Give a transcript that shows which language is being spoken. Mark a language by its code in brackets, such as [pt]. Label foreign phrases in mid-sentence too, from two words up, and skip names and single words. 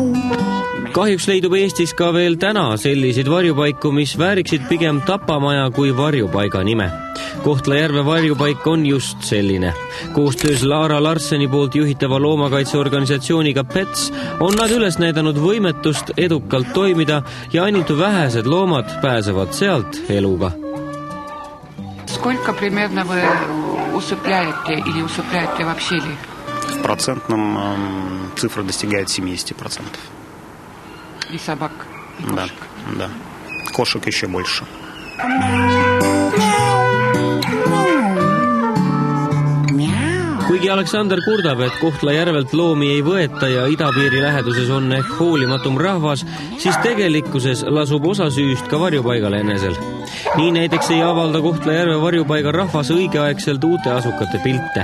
[et] Kahjuks leidub Eestis ka veel täna selliseid varjupaiku, mis vääriksid pigem tapamaja kui varjupaiga nime. Kohtla-Järve varjupaik on just selline. Koostöös Laara Larseni poolt juhitava loomakaitseorganisatsiooniga PETS on nad üles näidanud võimetust edukalt toimida ja ainult vähesed loomad pääsevad sealt eluga. [ru] Сколько примерно вы усыпляете или усыпляете вообще ли? В процентном цифра достигает 70%. И собак, и кошек? Да. Кошек еще больше. [et] Kuigi Aleksander kurdab, et Kohtla-Järvelt loomi ei võeta ja idapiiri läheduses on ehk hoolimatum rahvas, siis tegelikkuses lasub osa süüst ka varjupaigal enesel. Nii näiteks ei avalda Kohtla-Järve varjupaiga rahvas õigeaegselt uute asukate pilte.